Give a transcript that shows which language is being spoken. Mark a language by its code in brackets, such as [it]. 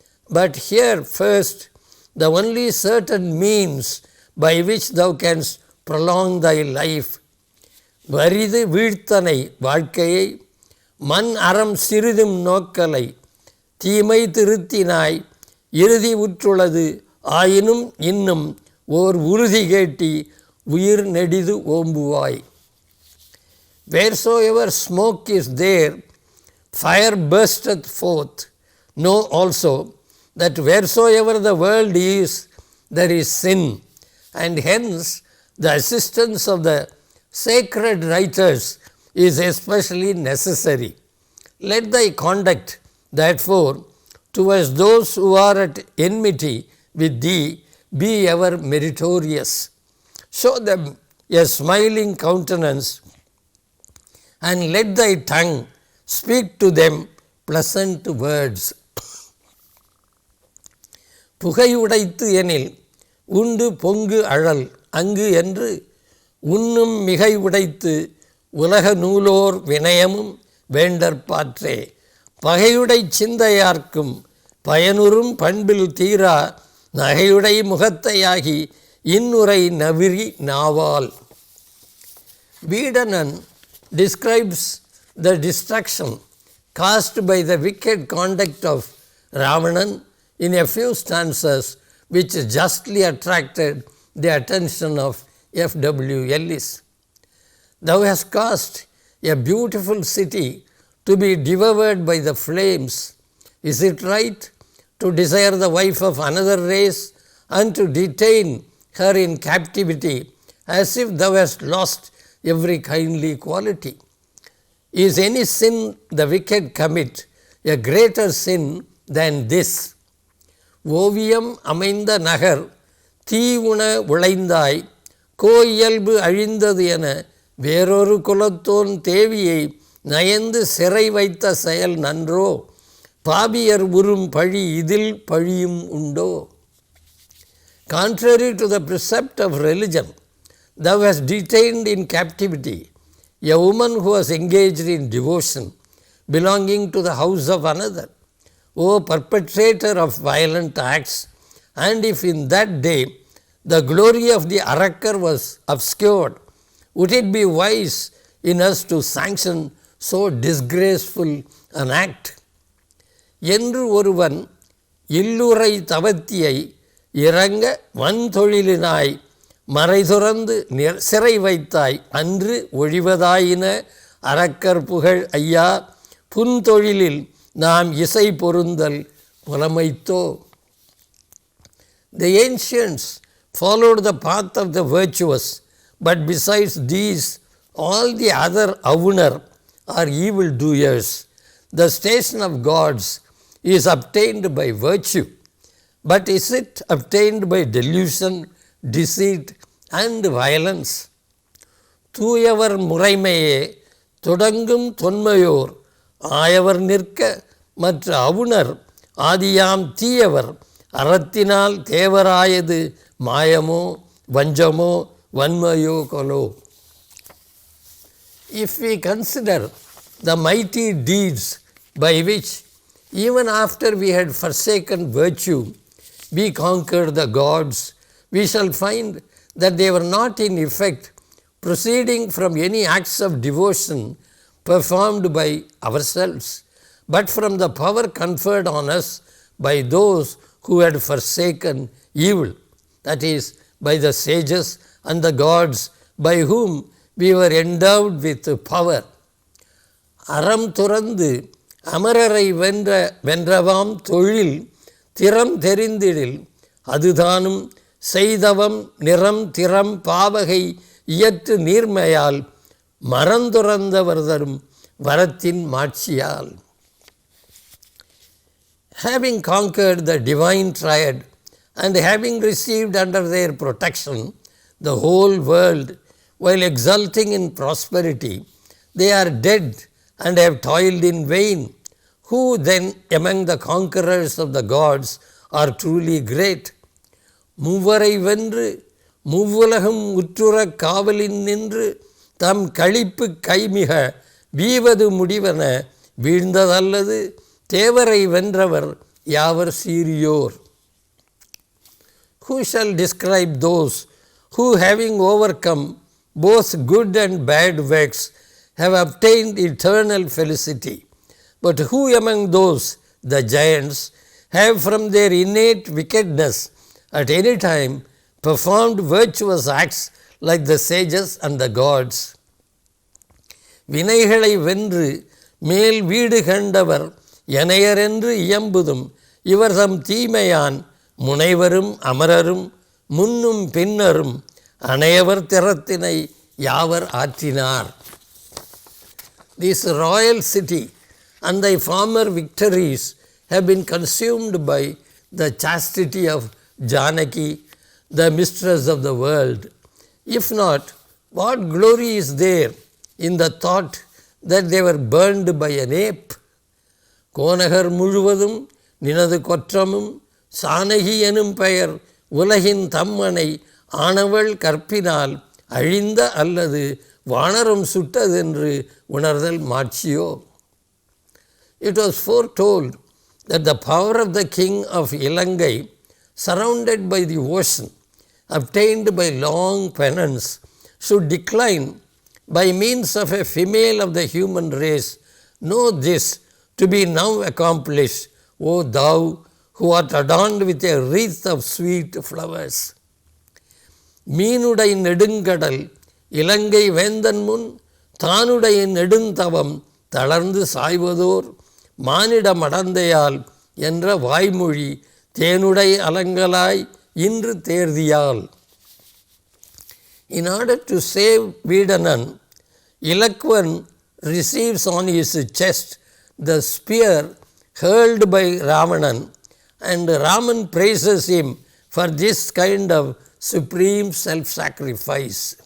[en] But here first the only certain means by which thou canst prolong thy life. [ta] வரிது வீழ்த்தனை வாழ்க்கையை மண் அறம் சிறிதும் நோக்கலை தீமை திருத்தினாய் இறுதி உற்றுளது ஆயினும் இன்னும் ஓர் உறுதி கேட்டி உயிர் நெடிது ஓம்புவாய். [en] Wheresoever smoke is there, fire bursteth forth. Know also that wheresoever the world is, there is sin, and hence the assistance of the sacred writers is especially necessary. Let thy conduct, therefore, towards those who are at enmity with thee be ever meritorious. Show them a smiling countenance, and let thy tongue speak to them pleasant words. [ta] புகையுடைத்து எனில் உண்டு பொங்கு அழல் அங்கு என்று உண்ணும் மிகை உடைத்து உலக நூலோர் வினயமும் வேண்டற்பாற்றே. பகையுடை சிந்தையார்க்கும் பயனுறும் பண்பில் தீரா நகையுடை முகத்தையாகி இன்னுரை நவிரி நாவால். [en] Vedanan describes the destruction caused by the wicked conduct of Ramayan in a few stanzas which justly attracted the attention of F.W. Ellis. Thou hast caused a beautiful city to be devoured by the flames. Is it right to desire the wife of another race and to detain her in captivity as if thou hast lost every kindly quality? Is any sin the wicked commit a greater sin than this? [ta] ஓவியம் அமைந்த நகர் தீ உண உழைந்தாய் கோ இயல்பு அழிந்தது என வேறொரு குலத்தோன் தேவியை நயந்து சிறை வைத்த செயல் நன்றோ பாபியர் உறும் பழி இதில் பழியும் உண்டோ. [en] Contrary to the precept of religion, thou hast detained in captivity a woman who was engaged in devotion belonging to the house of another. O perpetrator of violent acts, and if in that day the glory of the Arakkar was obscured, would it be wise in us to sanction so disgraceful an act? [ta] என்று ஒருவன் இல்லுரை தவத்தியை இறங்க வன்தொழிலினாய் மறைதுறந்து சிறை வைத்தாய் அன்று ஒழிவதாயின அரக்கர் புகழ் ஐயா புன்தொழிலில் நாம் இசை பொருந்தல் புலமைத்தோ. [en] The ancients followed the path of the virtuous, but besides these all the other avunar are evil doers. The station of gods is obtained by virtue, but is it obtained by delusion, deceit and violence? [ta] தூயவர் முறைமையே தொடங்கும் தொன்மையோர் ஆயவர் நிற்க மற்ற அவுணர் ஆதியாம் தீயவர் அறத்தினால் தேவராயது மாயமோ வஞ்சமோ வன்மையோ கொலோ. [en] If we consider the mighty deeds by which even after we had forsaken virtue we conquered the gods, we shall find that they were not in effect proceeding from any acts of devotion performed by ourselves, but from the power conferred on us by those who had forsaken evil, that is, by the sages and the gods by whom we were endowed with power. [ta] அறம் துறந்து அமரரை வென்றவாம் தொழில் திறம் தெரிந்திடில் அதுதானும் செய்தவம் நிறம் திறம் பாவகை இயற்று நீர்மையால் மறந்துறந்தவர் தரும் வரத்தின் மாட்சியால். [en] Having conquered the divine triad and having received under their protection the whole world while exulting in prosperity, they are dead and have toiled in vain. Who then among the conquerors of the gods are truly great? [ta] மூவரை வென்று மூவுலகம் உற்றுற காவலின் நின்று தம் களிப்பு கைமிக வீவது முடிவன வீழ்ந்ததல்லது தேவரை வென்றவர் யாவர் சீரியோர். [en] Who shall describe those who having overcome both good and bad works have obtained eternal felicity? But who among those, the giants, have from their innate wickedness at any time performed virtuous acts like the sages and the gods? [ta] வினைகளை வென்று மேல் வீடு கண்டவர் எனையரென்று இயம்புதும் இவர் தம் தீமையான் முனைவரும் அமரரும் முன்னும் பின்னரும் அனையவர் திறத்தினை யாவர் ஆற்றினார். [en] This royal city and thy former victories have been consumed by the chastity of Janaki, the mistress of the world. If not What glory is there in the thought that they were burned by an ape? [ta] கோனகர் முழுவதும் நினது கொற்றமும் சானகி எனும் பெயர் உலகின் தம்மனை ஆனவள் கற்பினால் அழிந்த அல்லது வானரம் சுட்டதென்று உணர்தல் மாட்சியோ. [en] It was foretold that the power of the king of Ilangai, surrounded by the ocean, obtained by long penance, should decline by means of a female of the human race. Know this to be now accomplished, O thou who art adorned with a wreath of sweet flowers. [ta] மீனுடை நெடுங்கடல் இலங்கை வேந்தன் முன் தானுடைய நெடுந்தவம் தளர்ந்து சாய்வதோர் மானிட மடந்தையால் என்ற வாய்மொழி தேனுடை அலங்கலாய் இன்று தேர்தியால். [en] In order to save Vedanan, Ilakvan receives on his chest the spear hurled by Ravanan, and Raman praises him for this kind of supreme self-sacrifice.